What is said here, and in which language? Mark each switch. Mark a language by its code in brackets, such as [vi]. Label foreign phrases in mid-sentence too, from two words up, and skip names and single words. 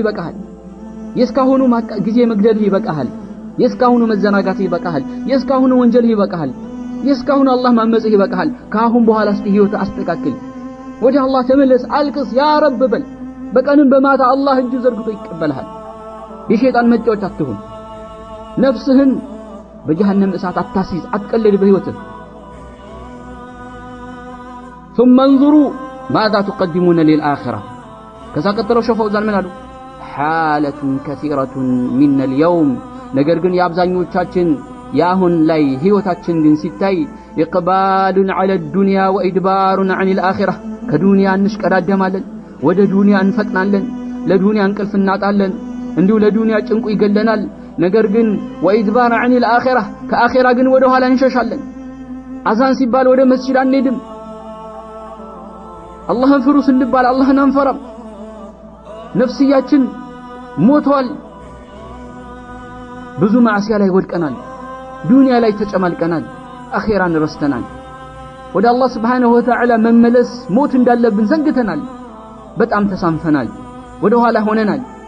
[am] ይበቃሃል። የእስካሁኑ ጊዜ መግደልህ ይበቃሃል። የእስካሁኑ መዘናጋትህ ይበቃሃል። የእስካሁኑ ወንጀልህ ይበቃሃል። የእስካሁኑ አላህ ማመጽህ ይበቃሃል። ከአሁን በኋላ እስቲ ህይወት አስተካክል፣ ወደ አላህ ተመለስ፣ አልቅስ፣ ያ ረብ በል። በቀንም በማታ አላህ እጁ ዘርግቶ ይቀበልሃል። የሸይጣን መጫወቻ አትሁን። ነፍስህን በጀሃነም እሳት አታሲዝ፣ አትቀልድ በህይወትህ። [ar] ثم انظروا ماذا تقدمون للآخرة። [am] ከዛ ቀጥለው ሸፈውዛን ምን አሉ? [ar] حالة كثيرة من اليوم። [am] ነገር ግን የአብዛኞቻችን ያሁን ላይ ህይወታችን ግን ሲታይ [ar] إقبال على الدنيا وإدبار عن الآخرة። [am] ከዱንያ እንሽቀዳደማለን፣ ወደ ዱንያ እንፈጥናለን፣ ለዱንያ እንቅልፍ እናጣለን፣ እንዲሁ ለዱንያ ጭንቁ ይገለናል። ነገር ግን [ar] وإدبار عن الآخرة [am] ከአኺራ ግን ወደ ኋላ እንሸሻለን። አዛን ሲባል ወደ መስጂድ አንሄድም። አላህን ፍሩ ስንባል አላህን አንፈራም። ነፍስያችን ሞቷል። ብዙ ማዕሲያ ላይ ወድቀናል። ዱንያ ላይ ተጨማልቀናል። አኺራን ረስተናል። ወደ አላህ ስብሓንሁ ወተዓላ መመለስ ሞት እንዳለብን ዘንግተናል። በጣም ተሳንፈናል። ወደ ኋላ ሆነናል።